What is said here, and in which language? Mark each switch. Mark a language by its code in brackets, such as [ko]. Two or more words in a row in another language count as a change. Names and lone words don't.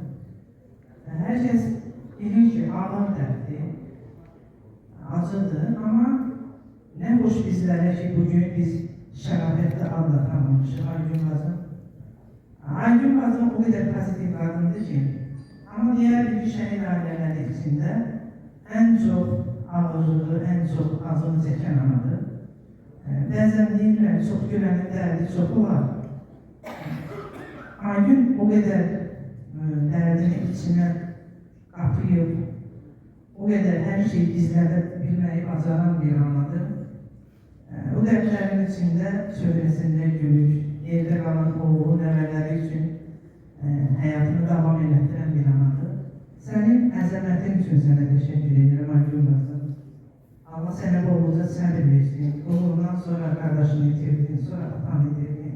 [tr] Herkes bilir ki ağır derdi, acıdı ama ne hoş bizlere ki bugün biz şərafətlə adla tanımışıq Aygün Qazım. Aygün Qazım o kadar pozitif kadındı ki, ama diğer bir şehir aileleri içinde en çok ağırlığı, en çok acını çeken anadır. [az] Bəzən deyirlər, çox gülənin dərdi çox olar. Aygün o kadar dərdini içine kapıyıb, o kadar her şeyi bizlərdə bilmeyi bacaran bir anadır. O dərdlərin içində söhbəsində gülür, evdə qalan oğlu, nəvələri üçün həyatını davam elətdirən bir anadır. Sənin əzəmətin üçün sənə təşəkkür edirəm, Aygün Qazım. Allah sənə bolluca səbir versin. Bundan sonra qardaşını itirdin, sonra atanı itirdin.